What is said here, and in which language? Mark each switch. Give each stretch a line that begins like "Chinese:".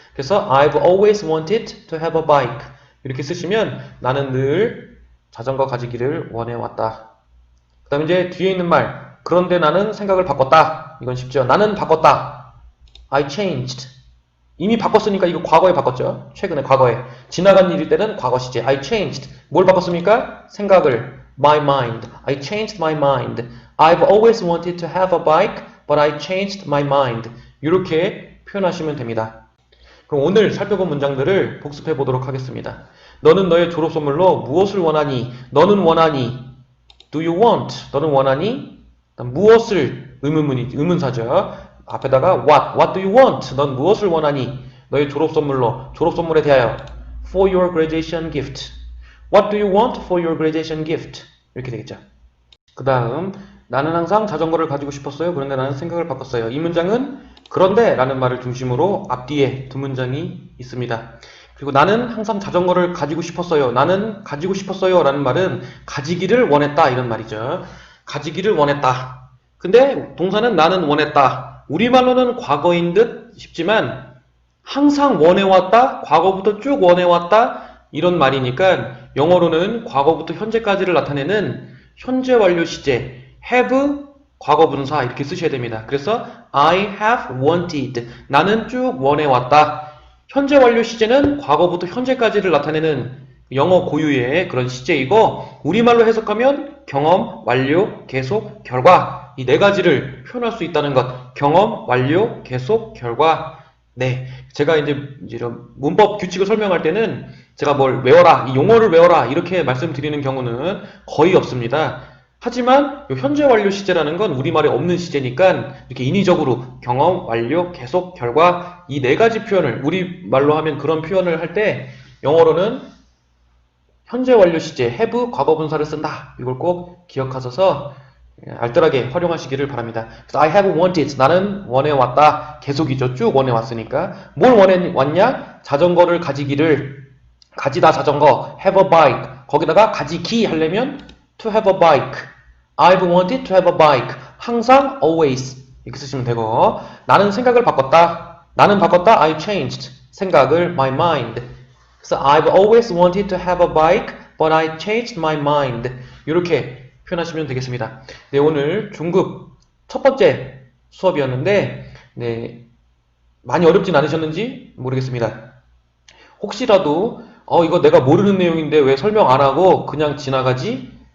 Korean: 그래서
English: I've always wanted to have a bike
Korean: 이렇게 쓰시면 나는 늘 자전거 가지기를 원해왔다. 그 다음에 이제 뒤에 있는 말 그런데 나는 생각을 바꿨다. 이건 쉽죠. 나는 바꿨다.
English: I changed.
Korean: 이미 바꿨으니까 이거 과거에 바꿨죠. 최근에 과거에. 지나간 일일 때는 과거 시제.
English: I changed.
Korean: 뭘 바꿨습니까? 생각을.
English: My mind. I changed my mind. I've always wanted to have a bike, but I changed my mind.
Korean: 이렇게 표현하시면 됩니다. 그럼 오늘 살펴본 문장들을 복습해 보도록 하겠습니다. 너는 너의 졸업 선물로 무엇을 원하니? 너는 원하니?
English: Do you want?
Korean: 너는 원하니? 무엇을 의문사죠. 앞에다가
English: what do you want?
Korean: 넌 무엇을 원하니? 너의 졸업 선물에 대하여
English: for your graduation gift. What do you want for your graduation gift?
Korean: 이렇게 되겠죠. 그 다음 나는 항상 자전거를 가지고 싶었어요. 그런데 나는 생각을 바꿨어요. 이 문장은 그런데 라는 말을 중심으로 앞뒤에 두 문장이 있습니다. 그리고 나는 항상 자전거를 가지고 싶었어요. 나는 가지고 싶었어요 라는 말은 가지기를 원했다 이런 말이죠. 가지기를 원했다. 근데 동사는 나는 원했다. 우리말로는 과거인 듯 싶지만 항상 원해왔다. 과거부터 쭉 원해왔다. 이런 말이니까 영어로는 과거부터 현재까지를 나타내는 현재 완료 시제 have 과거분사 이렇게 쓰셔야 됩니다. 그래서
English: I have wanted.
Korean: 나는 쭉 원해왔다. 현재 완료 시제는 과거부터 현재까지를 나타내는 영어 고유의 그런 시제이고 우리말로 해석하면 경험, 완료, 계속, 결과 이 네 가지를 표현할 수 있다는 것. 경험, 완료, 계속, 결과. 네, 제가 이제 이런 문법 규칙을 설명할 때는 제가 뭘 외워라, 이 용어를 외워라 이렇게 말씀드리는 경우는 거의 없습니다. 하지만 현재 완료 시제라는 건 우리말에 없는 시제니까 이렇게 인위적으로 경험, 완료, 계속, 결과 이 네 가지 표현을 우리말로 하면 그런 표현을 할 때 영어로는 현재 완료 시제 have 과거분사를 쓴다. 이걸 꼭 기억하셔서 알뜰하게 활용하시기를 바랍니다. 그래서
English: I have wanted.
Korean: 나는 원해왔다. 계속이죠. 쭉 원해왔으니까. 뭘 원해왔냐? 자전거를 가지다 자전거.
English: have a bike.
Korean: 거기다가 가지기 하려면
English: to have a bike. I've wanted to have a bike.
Korean: 항상 always 이렇게 쓰시면 되고 나는 생각을 바꿨다. 나는 바꿨다.
English: I changed.
Korean: 생각을
English: my mind.
Korean: 그래서
English: I've always wanted to have a bike, but I changed my mind.
Korean: 이렇게 표현하시면 되겠습니다. 네, 오늘 중급 첫 번째 수업이었는데 네, 많이 어렵진 않으셨는지 모르겠습니다. 혹시라도 이거 내가 모르는 내용인데 왜 설명 안 하고 그냥 지나가지?